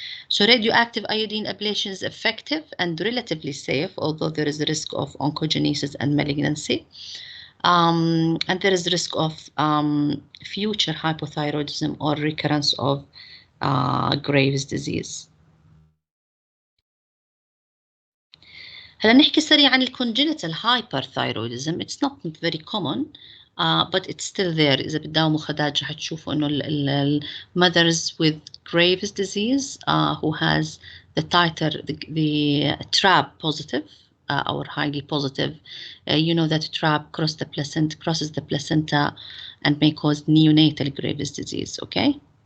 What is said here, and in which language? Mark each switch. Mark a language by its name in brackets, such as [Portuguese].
[English] So radioactive iodine ablation is effective and relatively safe, although there is a risk of oncogenesis and malignancy. And there is risk of future hypothyroidism or recurrence of Graves disease. [Arabic] هلا نحكي سريعا عن [English] congenital hyperthyroidism. It's not very common, but it's still there. [Arabic] إذا بتداوموا خداج رح تشوفوا إنه [English] mothers with Graves disease who has the titer, the TRAB positive or highly positive, you know that TRAB crosses the placenta and may cause neonatal Graves disease. Okay.